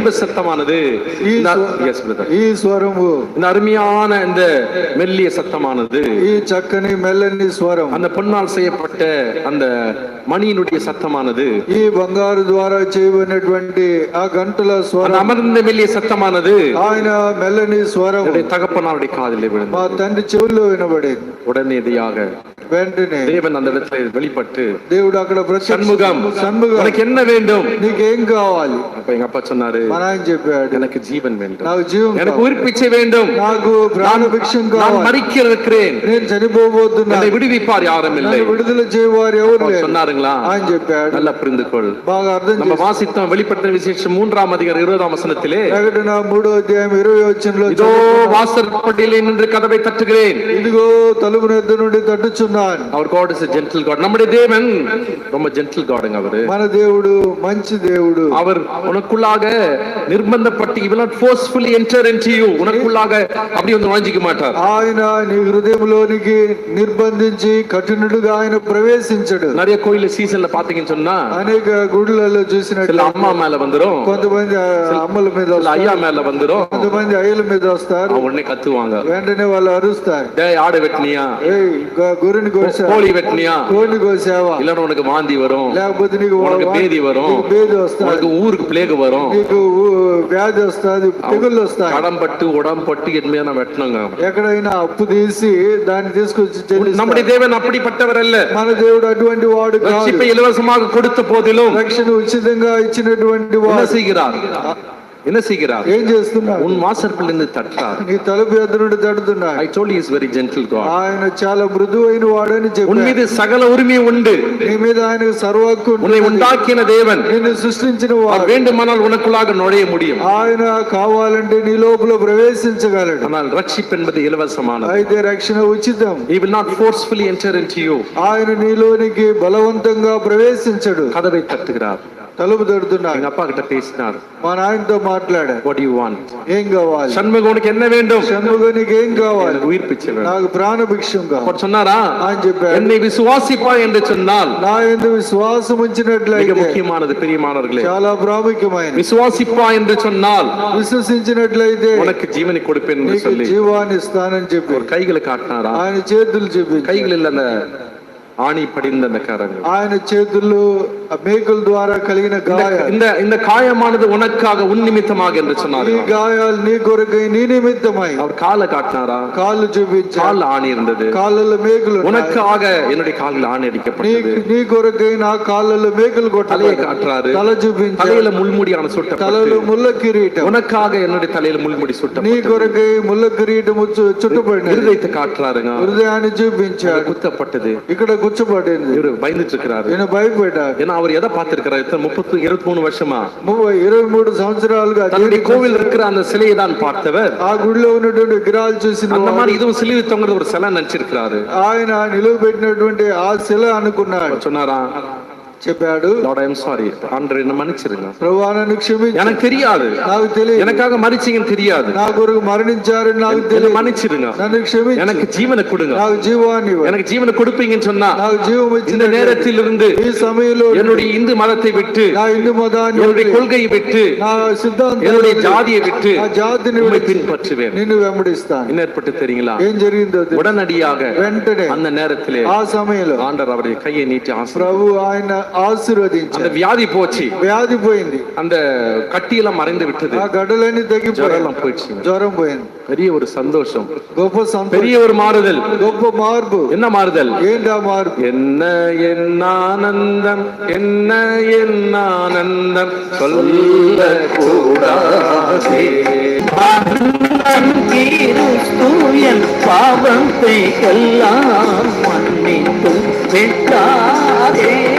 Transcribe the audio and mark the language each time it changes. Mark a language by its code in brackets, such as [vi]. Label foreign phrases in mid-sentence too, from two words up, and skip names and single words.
[en] சத்தமானது Yes, brother. [te] ఈ స్వరము [ta] இந்த అరుமையான இந்த மெல்லிய சத்தமானது [te] ఈ చక్కని మెల్లని స్వరం [ta] அந்த பொன்னால் செய்யப்பட்ட அந்த மணியினுடைய சத்தமானது [te] ఈ బంగారు ద్వారా చేయబడినటువంటి ఆ గంటల [ta] அந்த [te] స్వరం [ta] அமர்ந்த மெல்லிய சத்தமானது [te] ఆయన మెల్లని స్వరం [ta] என்னுடைய தகப்பனாருடைய காதிலே [te] మా [ta] விழுந்தது. [te] తండ్రి చెవుల్లో వినబడేది. [ta] உடனடியாக [te] వెంటనే [ta] தேவன் அந்த இடத்துல வெளிப்பட்டு [te] దేవుడు అక్కడ [ta] சண்முகம் [te] సన్ముఖం [ta] உனக்கு என்ன வேண்டும்? [te] నీకేం కావాలి? [ta] அப்ப எங்க அப்பா சொன்னாரு, [te] మా నాయన చెప్పాడు, [ta] எனக்கு ஜீவன் வேண்டும், [te] నాకు జీవం [ta] எனக்கு [te] కావాలి. [ta] உயிர் பிச்சை வேண்டும், [te] నాకు ప్రాణభిక్షం [ta] நான் [te] కావాలి. [ta] மரிக்க இருக்கிறேன், [te] నేను చనిపోబోతున్నా, [ta] என்னை விடுவிப்பார் யாரும் இல்லை. [te] నన్ను విడుదల చేయవారు ఎవరు [ta] அவர் [te] లేరు [ta] சொன்னாருங்களா? [te] ఆయన చెప్పాడు. [ta] நல்லா புரிந்து கொள். [te] బాగా అర్థం [ta] நம்ம [te] చేసుకో. [ta] வாசித்தோம் வெளிப்படுத்தின விசேஷம் 3ஆம் அதிகாரம் 20ஆம் வசனத்திலே, [te] ప్రకటన 3వ అధ్యాయం 20వ వచనంలో [ta] இதோ வாசற்படியிலே நின்று கதவை தட்டுகிறேன். [te] ఇదిగో తలుపు ఎద్దు నుండి తట్టుచున్నాను. [en] அவர் God is a gentle God. [ta] நம்முடைய தேவன் ரொம்ப [en] gentle Godங்க. [ta] அவரு [te] మన దేవుడు మంచి దేవుడు. [ta] அவர் உனக்குள்ளாக நிர்பந்தப்பட்டு [en] he will not forcefully enter into you. [ta] உனக்குள்ளாக அப்படி வந்து நுழைஞ்சிக்க மாட்டார். [te] ఆయన నీ హృదయంలోనికి నిర్బంధించి కఠినుడుగా ఆయన ప్రవేశించడు. [ta] நிறைய கோயில சீசன்ல பாத்தீங்கன்னு சொன்னா [te] అనేక గుడులలో చూసినట్టు [ta] சில அம்மா மேல வந்துரும், [te] కొంతమంది అమ్మల మీద [ta] சில [te] వస్తారు, [ta] ஐயா மேல வந்துரும், [te] కొంతమంది అయ్యల మీద వస్తారు. [ta] அவங்க உடனே கத்துவாங்க, [te] వెంటనే వాళ్ళు అరుస్తారు, [ta] டேய் ஆடு வெட்டினியா, [te] ఏయ్ గొర్రెని కోసావా, [ta] கோழி வெட்டினியா, [te] కోడిని కోసావా, [ta] இல்லன்னா உனக்கு வாந்தி வரும், [te] లేకపోతే నీకు [ta] உனக்கு பேதி வரும், [te] నీకు బేది వస్తుంది, [ta] உனக்கு ஊருக்கு பிளேக் வரும், [te] నీకు వ్యాధి వస్తుంది, తెగుళ్ళు వస్తాయి. [ta] கடம்பட்டு உடம்பட்டு என்மையா நான் வெட்டணுங்க. [te] ఎక్కడైనా అప్పు తీసి దాన్ని తీసుకొచ్చి చెల్లిస్తారు. [ta] நம்முடைய தேவன் அப்படிப்பட்டவர் அல்ல. [te] మన దేవుడు అటువంటి వాడు కాదు. [ta] ரட்சிப்பை இலவசமாக கொடுத்த போதிலும் [te] రక్షణ ఉచితంగా ఇచ్చినటువంటి [ta] என்ன [te] వాడు [ta] செய்கிறார்? என்ன செய்கிறார்? [te] ఏం చేస్తున్నాడు? [ta] உன் வாசற்படியிலிருந்து தட்டுறார். [te] నీ తలుపు ఎదురు నుండి తడుతున్నాడు. [en] I told you he is very gentle God. [te] ఆయన చాలా మృదువైన వాడని [ta] உன் [te] చెప్పాడు. [ta] மீது சகல உரிமை உண்டு. [te] నీ మీద ఆయనకు సర్వ హక్కు [ta] உன்னை [te] ఉన్నది. [ta] உண்டாக்கின தேவன் [te] నిన్ను సృష్టించిన [ta] அவர் [te] వాడు. [ta] வேண்டுமானால் உனக்குள்ளாக நுழைய முடியும். [te] ఆయన కావాలంటే నీ లోపల ప్రవేశించగలడు. [ta] ஆனால் ரட்சிப்பு என்பது இலவசமானது. [te] అయితే రక్షణ ఉచితం. [en] He will not forcefully enter into you. [te] ఆయన నీలోనికి బలవంతంగా ప్రవేశించడు. [ta] கதவை தட்டுகிறார். [te] తలుపు తడుతున్నాడు. [ta] எங்க அப்பா கிட்ட பேசினார். [te] మా నాయనతో మాట్లాడాడు. [en] What do you want? [te] ఏం కావాలి? [ta] சண்முகம் உனக்கு என்ன வேண்டும்? [te] షణ్ముగానికి ఏం కావాలి? [ta] எனக்கு உயிர் பிச்சை வேணும். [te] నాకు ప్రాణభిక్షం కావాలి. [ta] அவர் சொன்னாரா? [te] ఆయన చెప్పాడు, [ta] என்னை விசுவாசிப்பாய் என்று சொன்னால் [te] నా యందు విశ్వాసం [ta] மிக [te] ఉంచినట్లయితే [ta] முக்கியமானது பிரியமானவர்களே, [te] చాలా ప్రాముఖ్యమైనది. [ta] விசுவாசிப்பாய் என்று சொன்னால் [te] విశ్వసించినట్లయితే [ta] உனக்கு ஜீவனை கொடுப்பேன் என்று [te] నీకు [ta] சொல்லி [te] జీవాన్ని ఇస్తానని చెప్పి [ta] ஒரு கைகளை காட்டினாரா? [te] ఆయన చేతులు చూపించి, [ta] கைகளில் அந்த ஆணி படிந்த அந்த கரங்கள், [te] ఆయన చేతులు మేకుల ద్వారా కలిగిన గాయాలు, [ta] இந்த இந்த காயமானது உனக்காக உன் நிமித்தமாக என்று சொன்னார். [te] ఈ గాయాలు నీ కొరకై నీ నిమిత్తమై. [ta] அவர் காலை காட்டினாரா? [te] కాళ్ళు చూపించి, [ta] கால் ஆணி இருந்தது. [te] కాళ్ళలో మేకులు ఉన్నాయి. [ta] உனக்காக என்னுடைய காலில் ஆணி அடிக்கப்பட்டது. [te] నీ కొరకై నా కాళ్ళలో మేకులు [ta] தலையை [te] కొట్టాలి. [ta] காட்டுறாரு. [te] తల చూపించి, [ta] தலையில முள்முடியான [te] తలలో [ta] சுட்டப்பட்டு [te] ముళ్ళ కిరీటం, [ta] உனக்காக என்னுடைய தலையில முள்முடி [te] నీ [ta] சுட்டப்பட்டு [te] కొరకై ముళ్ళ కిరీటము చుట్టబడినది. [ta] இருதயத்தை காட்டுறாருங்க. [te] హృదయాన్ని చూపించాడు. [ta] குத்தப்பட்டது. [te] ఇక్కడ కూర్చోబడింది. [ta] இவரு பயந்துட்டு இருக்கிறாரு. [te] ఈయన భయపడ్డాడు. [ta] ஏன்னா அவர் எதை பார்த்திருக்கிறார்? 23 வருஷமா [te] 23 సంవత్సరాలుగా [ta] தன்னுடைய கோவில் இருக்கிற அந்த சிலையை தான் பார்த்தவர். [te] ఆ గుడిలో ఉన్నటువంటి విగ్రహాలు చూసిన [ta] அந்த மாதிரி இதுவும் சிலுவை தொங்குறது ஒரு சிலை நினைச்சிருக்கிறாரு. [te] ఆయన నిలువ పెట్టినటువంటి ఆ శిల అనుకున్నాడు. [ta] சொன்னாரா? [te] చెప్పాడు, [en] Lord, I am sorry. [ta] ஆண்டவரே என்ன மன்னிச்சிருங்க. [te] ప్రభువా నన్ను క్షమించు. [ta] எனக்கு தெரியாது, [te] నాకు తెలియదు, [ta] எனக்காக மரிச்சீங்கன்னு தெரியாது, [te] నా కొరకు మరణించారని నాకు [ta] என்ன [te] తెలియదు. [ta] மன்னிச்சிருங்க. [te] నన్ను క్షమించు, [ta] எனக்கு ஜீவனை கொடுங்க. [te] నాకు జీవాన్ని ఇవ్వు. [ta] எனக்கு ஜீவனை கொடுப்பீங்கன்னு சொன்னா [te] నాకు జీవం [ta] இந்த [te] ఇచ్చిన [ta] நேரத்தில் இருந்து [te] ఈ సమయంలో [ta] என்னுடைய இந்து மதத்தை விட்டு, [te] నా హిందూ మతాన్ని [ta] என்னுடைய [te] వదిలి, [ta] கொள்கையை விட்டு, [te] నా సిద్ధాంతాన్ని [ta] என்னுடைய [te] వదిలి, [ta] ஜாதியை விட்டு [te] నా జాతిని [ta] உம்மை [te] విడిచి [ta] பின்பற்றுவேன். [te] నిన్ను వెంబడిస్తాను. [ta] என்ன ஏற்பட்டு தெரியுங்களா? [te] ఏం జరిగిందో తెలుసా? [ta] உடனடியாக [te] వెంటనే [ta] அந்த நேரத்திலே [te] ఆ సమయంలో [ta] ஆண்டவர் அவருடைய கையை நீட்டி [te] ప్రభు ఆయన ఆశీర్వదించారు. [ta] அந்த வியாதி போச்சு. [te] వ్యాధి పోయింది. [ta] அந்த கட்டியெல்லாம் மறைந்து விட்டது. [te] ఆ గడ్డలన్నీ తగ్గిపోయాయి. [ta] ஜுரம் போயிடுச்சு. [te] జ్వరం పోయింది. [ta] பெரிய ஒரு சந்தோஷம், [te] గొప్ప సంతోషం, [ta] பெரிய ஒரு மாறுதல். [te] గొప్ప మార్పు. [ta] என்ன மாறுதல்? [te] ఏంటి ఆ మార్పు? [ta] என்ன என் ஆனந்தம், என்ன என் ஆனந்தம் சொல்ல கூடாதே. கிறிஸ்து என் பாவத்தை எல்லாம் மன்னித்து விட்டாரே.